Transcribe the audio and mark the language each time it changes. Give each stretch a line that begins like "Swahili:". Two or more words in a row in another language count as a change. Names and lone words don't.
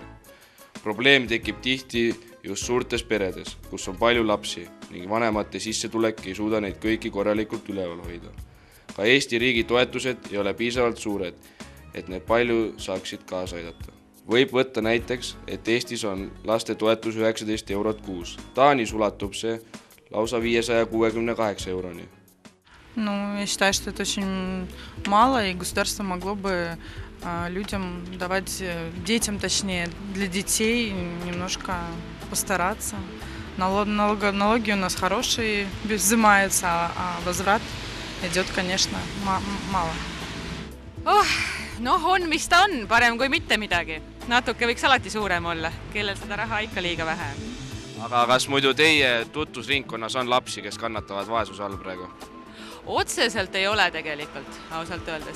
Estonian: Probleem tekib tihti just suurtes peredes, kus on palju lapsi ning vanemate sissetulek ei suuda neid kõiki korralikult üleval hoida. Ka Eesti riigi toetused ei ole piisavalt suured, et need palju saaksid kaasa aidata. Võib võtta näiteks, et Eestis on laste toetus 19 eurot kuus. Taanis ulatub see lausa 568 euroni.
Russian: Я считаю, что это очень мало, и государство могло бы людям давать, детям точнее, для детей немножко постараться. Налоги у нас хорошие, взимаются, а возврат идет, конечно, мало.
Estonian: On, mis ta on, parem kui mitte midagi. Natuke võiks alati suurem olla, kellel seda raha ikka liiga vähe. Aga kas muidu teie tutvusringkonnas on lapsi, kes kannatavad vaesuse all praegu? Otseselt ei ole tegelikult, ausalt öeldes.